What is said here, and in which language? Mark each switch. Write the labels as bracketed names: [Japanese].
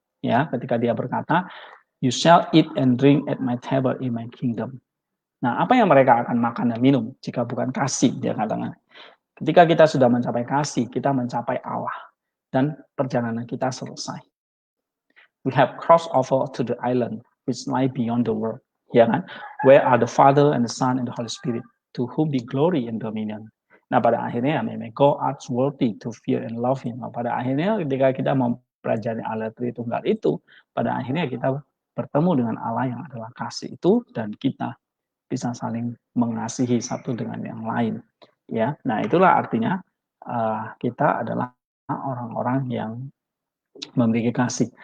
[Indonesian] Ya, ketika dia berkata, [English] you shall eat and drink at my table in my kingdom. [Indonesian] Nah, apa yang mereka akan makan dan minum jika bukan kasih, dia katakan. Ketika kita sudah mencapai kasih, kita mencapai Allah dan perjalanan kita selesai. [English] We have crossed over to the island which lie beyond the world. [Indonesian] Ya kan? [English] Where are the Father and the Son and the Holy Spirit, to whom be glory and dominion. [Indonesian] Nah, pada akhirnya memang [English] God is worthy to fear and love Him. [Indonesian] Nah, pada akhirnya ketika kita mempelajari Allah Tritunggal itu, pada akhirnya kita bertemu dengan Allah yang adalah kasih itu, dan kita bisa saling mengasihi satu dengan yang lain. Ya, nah itulah artinya kita adalah orang-orang yang memiliki kasih.